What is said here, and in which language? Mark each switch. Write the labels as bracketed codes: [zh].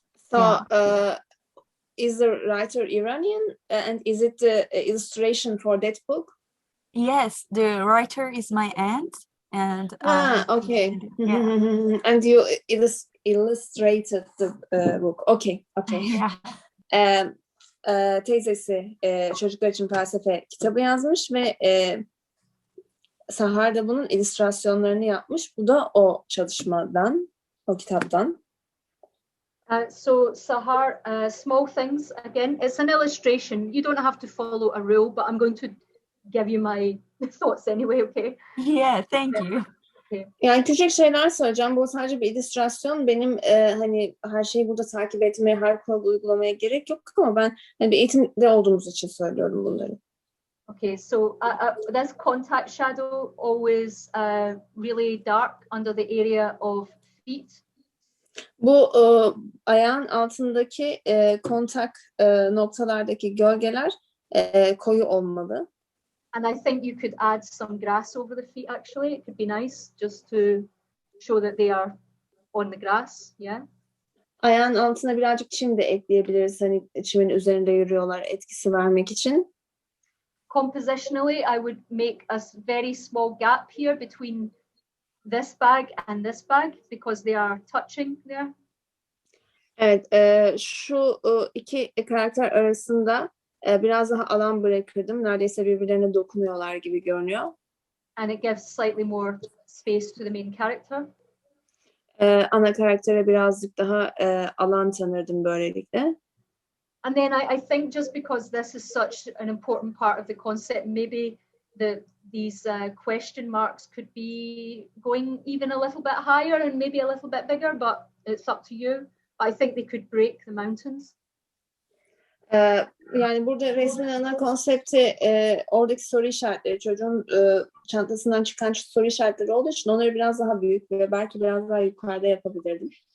[en] So, is the writer Iranian? And is it the illustration for that book? Yes, the writer is my aunt, and Okay. yeah. And you illustrated the book. Okay. Yeah. [tr] Teyzesi çocuklar için felsefe kitabı yazmış ve Sahar da bunun illüstrasyonlarını yapmış. Bu da o çalışmadan, o kitaptan. [en] So Sahar, small things, again, it's an illustration. You don't have to follow a rule, but I'm going to give you my thoughts anyway, okay? Yeah, thank you. [tr] Yani küçük şeyler söyleyeceğim. Bu sadece bir illüstrasyon. Benim hani her şeyi burada takip etmeye, her kuralı uygulamaya gerek yok ama ben hani bir eğitimde olduğumuz için söylüyorum bunları. [en] Okay, so this contact shadow always really dark under the area of feet. [tr] Bu ayağın altındaki kontak noktalardaki gölgeler koyu olmalı. [en] And I think you could add some grass over the feet, actually. It could be nice just to show that they are on the grass, yeah? [tr] Ayağın altına birazcık çim de ekleyebiliriz. Hani çimin üzerinde yürüyorlar etkisi vermek için. [en] Compositionally, I would make a very small gap here between this bag and this bag because they are touching there. [tr] Evet, şu iki karakter arasında biraz daha alan bırakırdım. Neredeyse birbirlerine dokunuyorlar gibi görünüyor. [en] And it gives slightly more space to the main character. [tr] Ana karaktere birazcık daha alan tanırdım böylelikle. [en] And then I think just because this is such an important part of the concept, maybe these question marks could be going even a little bit higher and maybe a little bit bigger, but it's up to you. I think they could break the mountains. [tr] Yani burada resmin ana konsepti oradaki soru işaretleri, çocuğun çantasından çıkan soru işaretleri olduğu için onları biraz daha büyük ve belki biraz daha yukarıda yapabilirdim.